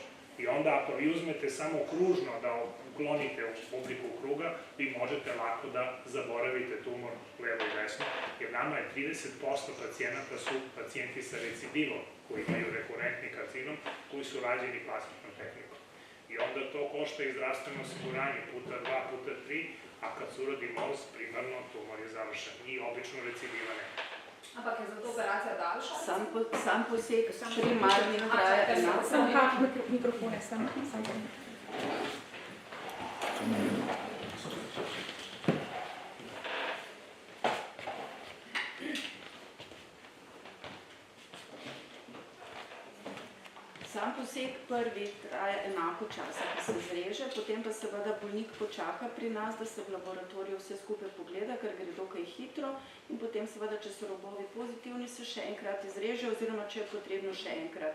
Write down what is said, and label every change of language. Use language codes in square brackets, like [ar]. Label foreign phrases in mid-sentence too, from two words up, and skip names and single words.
[sr] I onda ako vi uzmete samo kružno da uklonite u obliku kruga, vi možete lako da zaboravite tumor levo i desno, jer nama je 30% pacijenata su pacijenti sa recidivom, koji imaju rekurentni karcinom, koji su rađeni plastičnom tehnikom. I onda to košta i zdravstveno osiguranje puta 2, puta 3, a kad se uradi most, primarno tumor je završen i obično recidiva nema. [sl] Ampak je zato operacija daljša? Sam poseg primarni traja enako. Samo kak mikrofone, samo. Sam poseg prvi traja enako časa, ko se zreže, potem pa seveda bolnik počaka pri nas, da se v laboratoriju vse skupaj pogleda, ker gre dokaj hitro in potem seveda, če so robovi pozitivni, se še enkrat izreže oziroma če je potrebno še enkrat.